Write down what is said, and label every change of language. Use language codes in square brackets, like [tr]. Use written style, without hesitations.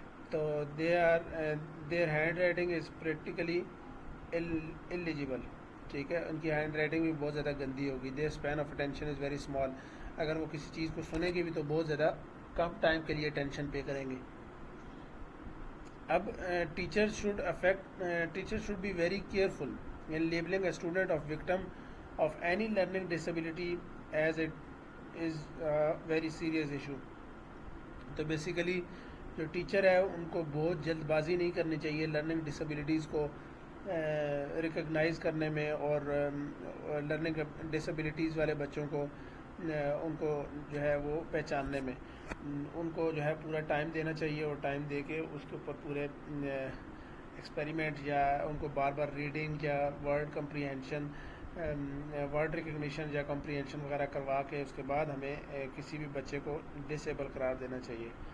[ur] تو [en] Their handwriting is practically illegible. [ur] ٹھیک ہے، ان کی ہینڈ رائٹنگ بھی بہت زیادہ گندی ہوگی. [en] Their span of attention is very small. [ur] اگر وہ کسی چیز کو سنیں گے بھی تو بہت زیادہ کم ٹائم کے لیے اٹینشن پے کریں گے. اب [en] Teacher should be very careful in labelling a student of victim of any learning disability as it is very serious issue. [ur] تو بیسیکلی جو ٹیچر ہے ان کو بہت جلد بازی نہیں کرنی چاہیے لرننگ ڈسیبلٹیز کو ریکگنائز کرنے میں، اور لرننگ ڈسیبلٹیز والے بچوں کو ان کو جو ہے وہ پہچاننے میں. ان کو جو ہے پورا ٹائم دینا چاہیے، اور ٹائم دے کے اس کے اوپر پورے ایکسپیریمنٹ یا ان کو بار بار ریڈنگ یا ورڈ کمپریہنشن، ورڈ ریکگنیشن یا کمپریہنشن وغیرہ کروا کے اس کے بعد ہمیں کسی بھی بچے کو ڈسیبل قرار دینا چاہیے.